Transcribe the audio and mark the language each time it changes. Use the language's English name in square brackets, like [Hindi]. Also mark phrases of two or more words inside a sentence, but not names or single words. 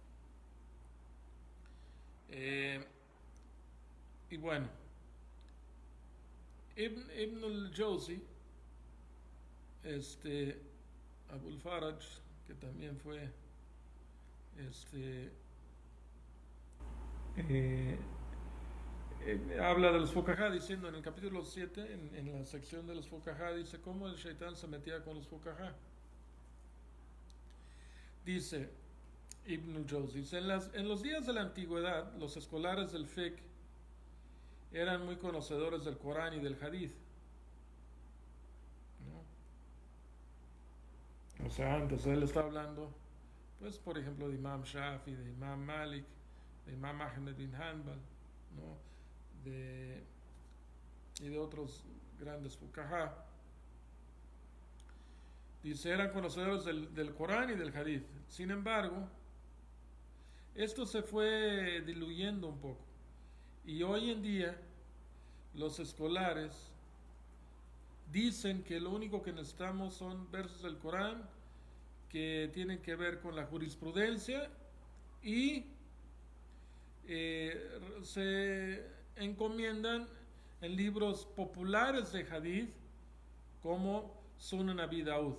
[Spanish] Eh, y bueno, Ibn al-Jawzi, este, Abul Faraj, que también fue este, eh, habla de los Fuqaha diciendo en el capítulo 7, en la sección de los Fuqaha, dice cómo el Shaitán se metía con los Fuqaha. Dice Ibn al-Jawzi, dice, en los días de la antigüedad, los escolares del fiqh eran muy conocedores del Corán y del Hadith, ¿no? O sea, antes él está hablando, pues, por ejemplo, de Imam Shafi, de Imam Malik, de Imam Ahmed bin Hanbal, ¿no? de, y de otros grandes fuqaha. Dice, eran conocedores del Corán y del Hadith. Sin embargo, esto se fue diluyendo un poco. Y hoy en día, los escolares dicen que lo único que necesitamos son versos del Corán que tienen que ver con la jurisprudencia y se encomiendan en libros populares de Hadith como Sunan Abi Daud.